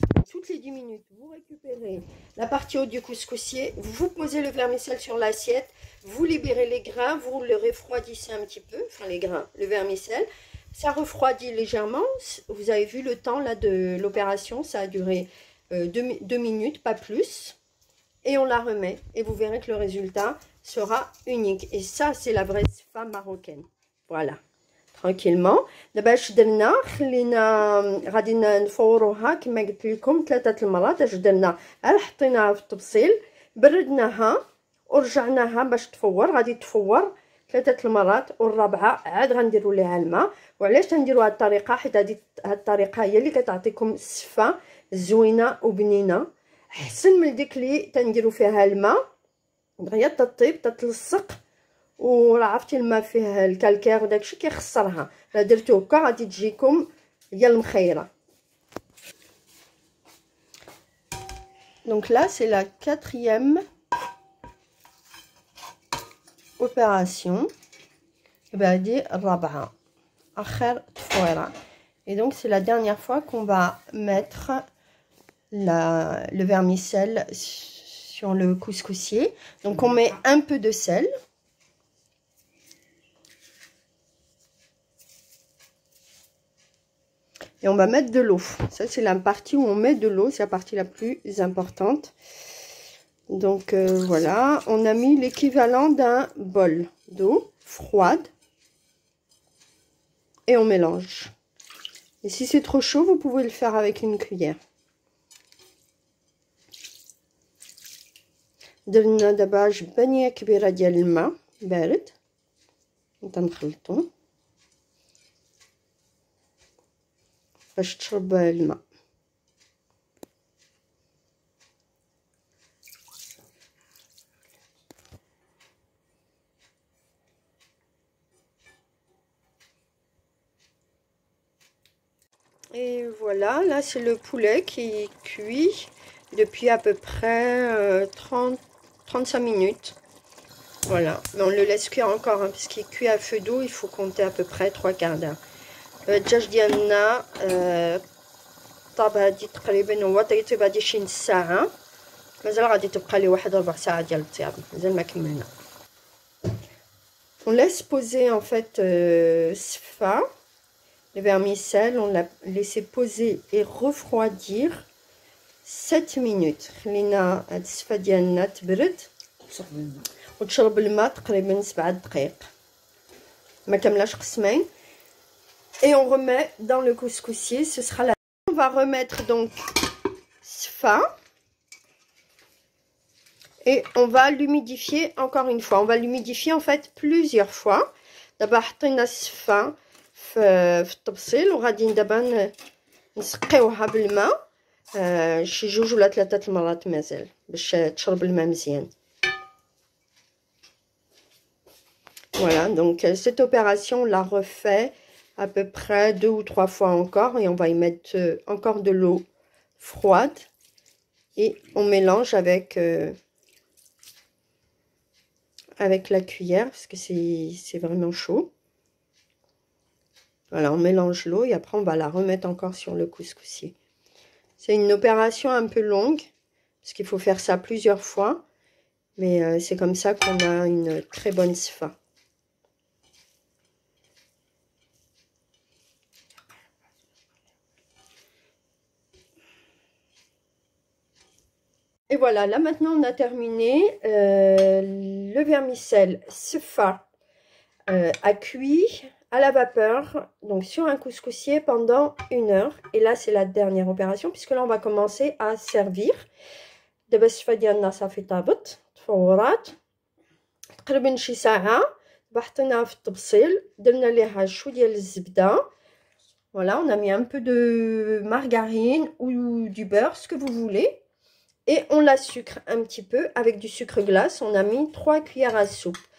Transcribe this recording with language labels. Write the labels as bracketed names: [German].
[French] Toutes les 10 minutes, vous récupérez la partie haute du couscoussier, vous posez le vermicelle sur l'assiette, vous libérez les grains, vous le refroidissez un petit peu, enfin les grains, le vermicelle. Ça refroidit légèrement. Vous avez vu le temps là de l'opération, ça a duré 2 minutes, pas plus. Et on la remet et vous verrez que le résultat sera unique. Et ça, c'est la vraie femme marocaine. Voilà. Tranquillement. [Arabic] دابا اش درنا خلينا غادي نفوروها كما قلت لكم 3 المرات. اش درنا حطيناها في الطبسيل بردناها ورجعناها باش تفور. غادي تفور 3 المرات والرابعه عاد غنديروا ليها الماء. وعلاش تنديروا هذه الطريقه؟ حيت هذه الطريقه هي اللي كتعطيكم السفه زوينه وبنينه احسن من ديك اللي تنديروا فيها الماء دغيا تطيب تتلصق. وراه عرفتي الماء فيه الكالكير وداكشي كيخسرها. لا درتو هكا غادي تجيكم هي المخيره. [French] Donc là c'est la 4e opération. [Arabic] بعدي الرابعه اخر تفويره. [French] Et donc c'est la dernière fois qu'on va mettre le vermicelle sur le couscoussier. Donc on met un peu de sel. Et on va mettre de l'eau. Ça, c'est la partie où on met de l'eau. C'est la partie la plus importante. Donc, voilà. On a mis l'équivalent d'un bol d'eau froide. Et on mélange. Et si c'est trop chaud, vous pouvez le faire avec une cuillère. [Arabic] درنا دابا جبانية كبيرة ديال الماء بارد وتنخلطو باش تشرب الماء. [French] Et voilà, là c'est le poulet qui cuit depuis à peu près 35 minutes. Voilà, mais on le laisse cuire encore, hein, parce qu'il est cuit à feu doux, il faut compter à peu près 3/4 d'heure. [Arabic] الدجاج ديالنا طاب هادي تقريبا هو طيب هادي شي نص ساعة، مازال غادي تبقى لي واحد 4 ساعات ديال الطياب، مازال ما كملنا. [French] On laisse poser en fait sfa, le vermicelle, on l'a laissé poser et refroidir 7 minutes. [Arabic] خلينا هاد السفا ديالنا تبرد وتشرب الماء تقريبا 7 دقائق، ما كملاش قسمين. [French] Et on remet dans le couscoussier, ce sera la... On va remettre donc sfa. Et on va l'humidifier encore une fois. On va l'humidifier en fait plusieurs fois. D'abord, [Arabic] حطينا السفا في الطبسيل وغادي دابا نسقيوها بالماء شي 2 ولا 3 المرات مازال باش تشرب الماء مزيان. [French] Voilà, donc cette opération, on la refait à peu près 2 ou 3 fois encore. Et on va y mettre encore de l'eau froide. Et on mélange avec la cuillère, parce que c'est vraiment chaud. Voilà, on mélange l'eau et après on va la remettre encore sur le couscoussier. C'est une opération un peu longue, parce qu'il faut faire ça plusieurs fois. Mais c'est comme ça qu'on a une très bonne sfa. Et voilà, là maintenant on a terminé. Le vermicelle sfa a cuit à la vapeur, donc sur un couscoussier pendant 1 heure. Et là c'est la dernière opération, puisque là on va commencer à servir. [Arabic] دابا السفا ديالنا صافي طابت تفورات تقريبا شي ساعه. دابا حطيناها في الطبسيل، درنا ليها شويه ديال الزبده. [French] Voilà, on a mis un peu de margarine ou du beurre, ce que vous voulez. Et on la sucre un petit peu avec du sucre glace. On a mis 3 cuillères à soupe.